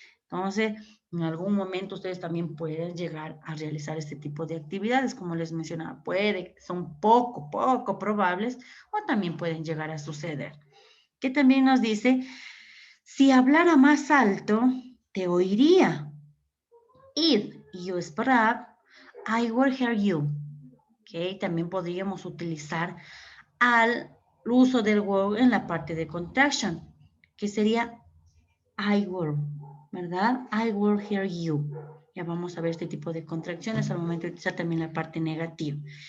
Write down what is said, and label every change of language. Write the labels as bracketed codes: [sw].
[es] Entonces, en algún momento ustedes también pueden llegar a realizar este tipo de actividades, como les mencionaba, son poco probables o también pueden llegar a suceder. Que también nos dice, si hablara más alto, te oiría. [en] If you speak up, I will hear you. [es] Okay, también podríamos utilizar al uso del will en la parte de contraction. que sería [en] I will, [es] ¿verdad? [en] I will hear you. [es] Ya vamos a ver este tipo de contracciones al momento de utilizar también la parte negativa.